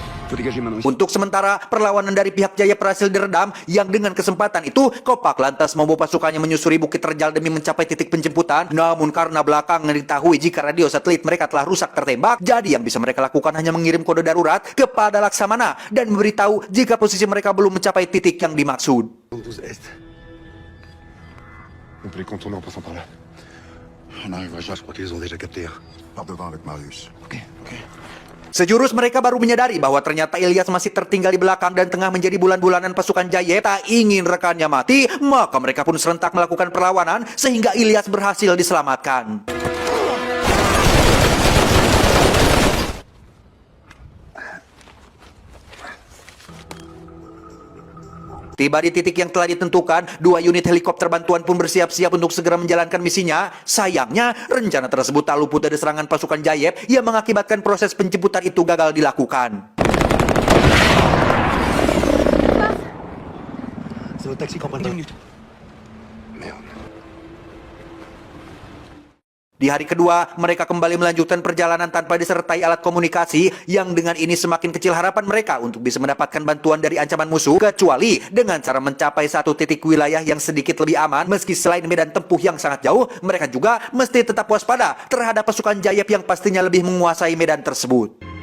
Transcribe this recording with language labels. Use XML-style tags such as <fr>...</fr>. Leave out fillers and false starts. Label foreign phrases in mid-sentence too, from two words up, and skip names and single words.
<fr>Faut dégager maintenant.</fr> <id>Untuk sementara, perlawanan dari pihak Jaya berhasil diredam, yang dengan kesempatan itu, Kopak lantas membawa pasukannya menyusuri Bukit Terjal demi mencapai titik penjemputan. Namun karena belakangan diketahui jika radio satelit mereka telah rusak tertembak, jadi yang bisa mereka lakukan hanya mengirim kode darurat kepada Laksamana dan memberitahu jika posisi mereka belum mencapai titik yang dimaksud.</id> <fr>12 Est. On peut les contourner en passant par là. On arrivera là, je crois qu'ils ont déjà capté. Par devant avec Marius. Ok, ok.</fr> <id>Sejurus mereka baru menyadari bahwa ternyata Ilyas masih tertinggal di belakang dan tengah menjadi bulan-bulanan pasukan Jayep. Tak ingin rekannya mati, maka mereka pun serentak melakukan perlawanan sehingga Ilyas berhasil diselamatkan. Tiba di titik yang telah ditentukan, 2 unit helikopter bantuan pun bersiap-siap untuk segera menjalankan misinya. Sayangnya, rencana tersebut tak luput dari serangan pasukan Jayep yang mengakibatkan proses penjemputan itu gagal dilakukan.</id> <fr>C'est notre taxi, commandant. Minute. Merde.</fr> <id>Di hari kedua, mereka kembali melanjutkan perjalanan tanpa disertai alat komunikasi, yang dengan ini semakin kecil harapan mereka untuk bisa mendapatkan bantuan dari ancaman musuh, kecuali dengan cara mencapai satu titik wilayah yang sedikit lebih aman. Meski selain medan tempuh yang sangat jauh, mereka juga mesti tetap waspada terhadap pasukan Jayep yang pastinya lebih menguasai medan tersebut.</id>